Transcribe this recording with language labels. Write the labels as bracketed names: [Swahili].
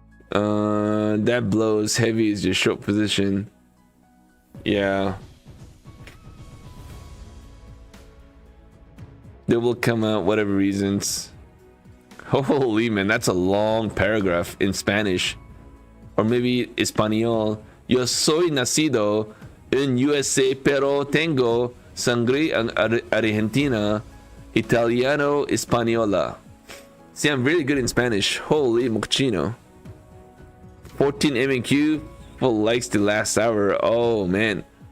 [English] That blows heavy is your short position. Yeah. They will come out, whatever reasons. Holy man, that's a long paragraph in Spanish. Or maybe Español. [Spanish] Yo soy nacido en USA, pero tengo sangre argentina, italiano, española. [English] See, I'm really good in Spanish. Holy mochino. 14 MQ, full likes the last hour. Oh man.